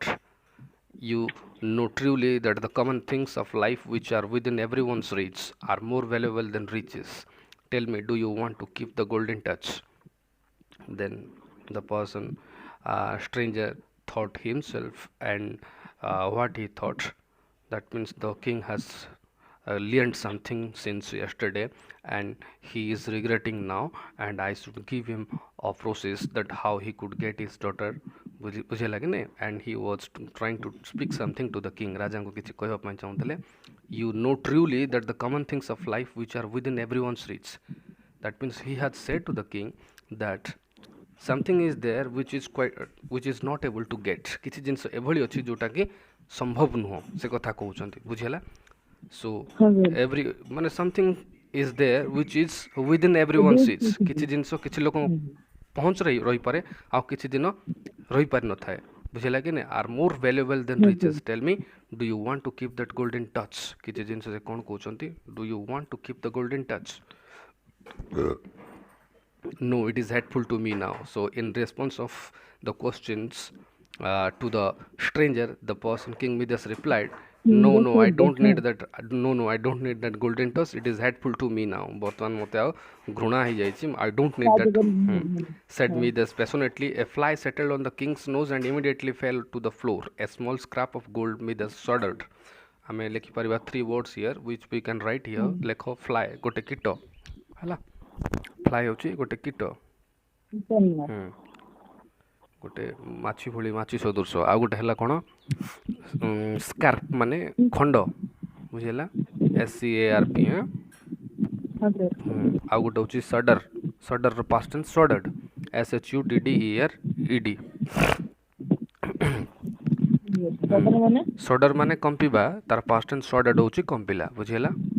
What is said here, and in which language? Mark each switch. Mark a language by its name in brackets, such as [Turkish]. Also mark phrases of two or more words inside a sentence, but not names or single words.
[English] You know truly that the common things of life which are within everyone's reach are more valuable than riches. Tell me, do you want to keep the golden touch? Then the person stranger thought himself and what he thought. That means the king has learned something since yesterday and he is regretting now and I should give him a process that how he could get his daughter. [Odia] ବୁଝିଲା କି ନାଇଁ? [English] And he was trying to speak something to the king. [Odia] ରାଜାଙ୍କୁ କିଛି କହିବା ପାଇଁ ଚାହୁଁଥିଲେ. [English] You know truly that the common things of life which are within everyone's reach. That means he had said to the king that something is there which is not able to get [Odia] କିଛି ଜିନିଷ ଏଭଳି ଅଛି ଯୋଉଟା କି ସମ୍ଭବ ନୁହଁ ସେ କଥା କହୁଛନ୍ତି ବୁଝିହେଲା [English] so [Odia] ହଁ ସାର୍ [English] every ମାନେ something is there which is within everyone's reach [Odia] କିଛି ଜିନିଷ କିଛି ଲୋକଙ୍କ ପହଞ୍ଚ ରହିପାରେ ଆଉ କିଛି ଦିନ ରହିପାରି ନଥାଏ ବୁଝିଲା କି ନାଇଁ [English] are more valuable than riches tell me do you want to keep that golden touch [Odia] କିଛି ଜିନିଷ ସେ କ'ଣ କହୁଛନ୍ତି [English] do you want to keep the golden touch no it is hateful to me now so in response of the questions to the stranger the person King Midas replied no no I don't need that no no I don't need that golden touch it is hateful to me now [Odia] ବର୍ତ୍ତମାନ ମୋତେ ଆଉ ଘୃଣା ହେଇଯାଇଛି [English] I don't need that said Midas passionately a fly settled on the king's nose and immediately fell to the floor a small scrap of gold Midas shuddered [Odia] ଆମେ ଲେଖିପାରିବା [English] 3 words here which we can write here ଲେଖ fly [Odia] ଗୋଟେ କୀଟ ହେଲା [English] fly [Odia] ହେଉଛି ଗୋଟେ କୀଟ ଗୋଟେ ମାଛି ଭଳି ମାଛି ସଦୃଶ ଆଉ ଗୋଟେ ହେଲା କ'ଣ ସ୍କାର୍ପ ମାନେ ଖଣ୍ଡ ବୁଝିହେଲା SCARP ଆଉ ଗୋଟେ ହେଉଛି ସଡର ସଡରର [English] past tense shuddered [Odia] SHUDDERED ସଡର ମାନେ କମ୍ପିବା ତାର [English] past tense shuddered [Odia] ହେଉଛି କମ୍ପିଲା ବୁଝିହେଲା